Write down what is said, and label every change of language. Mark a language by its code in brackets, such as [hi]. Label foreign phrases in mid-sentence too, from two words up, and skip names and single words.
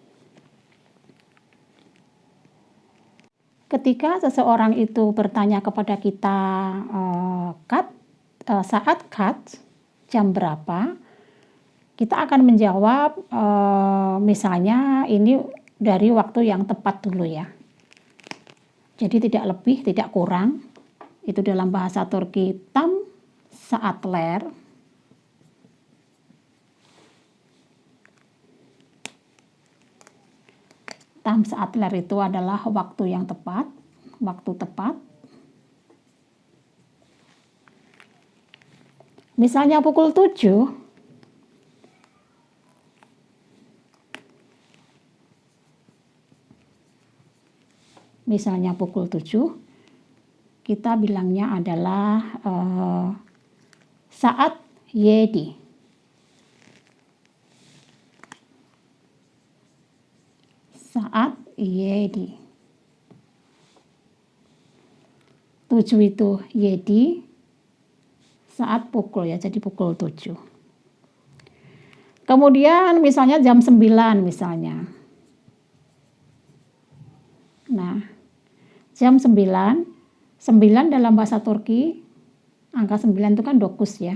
[id] Ketika seseorang itu bertanya kepada kita [tr] saat kaç, [id] jam berapa, kita akan menjawab misalnya ini dari waktu yang tepat dulu ya. Jadi tidak lebih, tidak kurang. Itu dalam bahasa Turki [tr] tam saatler. Tam saatler [id] itu adalah waktu yang tepat, waktu tepat. Misalnya pukul 7, kita bilangnya adalah [tr] saat yedi. Saat yedi. [id] 7 itu yedi, saat pukul ya, jadi pukul 7. Kemudian misalnya jam 9 misalnya. Nah, jam 9 dalam bahasa Turki, angka 9 itu kan 9 ya.